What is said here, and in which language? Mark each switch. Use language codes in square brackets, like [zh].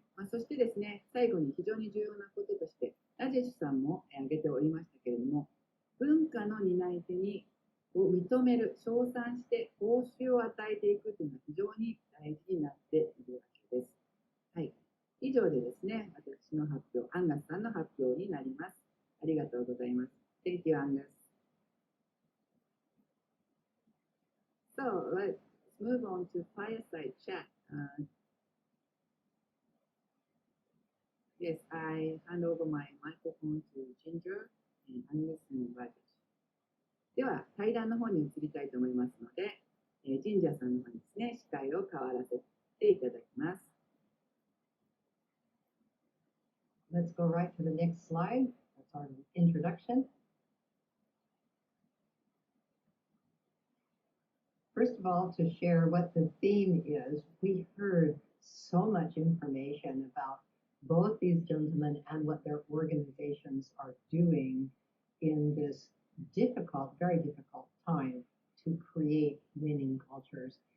[ja] そしてですね、最後に非常に重要なこととして、ラジェシュさんも挙げておりましたけれども、文化の担い手を認める、称賛して報酬を与えていくというのは非常に大事になっているわけです。はい。以上でですね、私の発表、アンガスさんの発表になります。ありがとうございます。 [en] Thank you, Angus. So, let's move on to fireside chat. Yes, I hand over my microphone to Ginger and Angus and Rajesh. [ja] では、対談の方に移りたいと思いますので、ジンジャーさんの方にですね、司会を代わらせていただきます。 [en] Let's go right to the next slide. That's our introduction. First of all, to share what the theme is, we heard so much information about both these gentlemen and what their organizations are doing in this difficult, very difficult time to create winning cultures.